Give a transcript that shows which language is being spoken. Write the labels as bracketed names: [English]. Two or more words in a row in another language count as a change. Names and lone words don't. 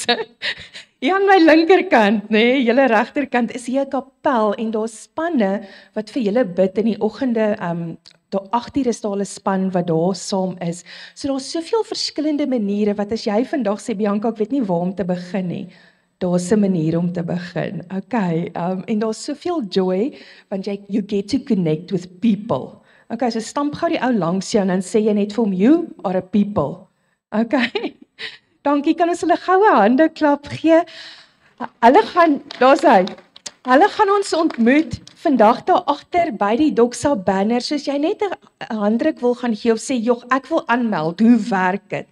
[Afrikaans] Hier aan my linkerkant, nê, julle regterkant is hier 'n kapel en daar's spanne wat vir julle bid in die oggende. Daar 8:00 is daar 'n span wat daar saam is. So daar's soveel verskillende maniere wat as jy vandag sê, Bianca, ek weet nie waar om te begin nie. Daar's 'n manier om te begin. Okay, en daar's soveel joy want [English] you get to connect with people. [Afrikaans] Okay, so stamp gou die ou langs jou en dan sê jy net vir hom, [English] you are a people. [Afrikaans] Okay. Dankie, kan ons hulle goue hande klap gee? Hulle gaan ons ontmoet vandag daar agter by die Doxa banner. Soos jy net 'n handdruk wil gaan gee of sê, "Jog, ek wil aanmeld. Hoe werk dit?"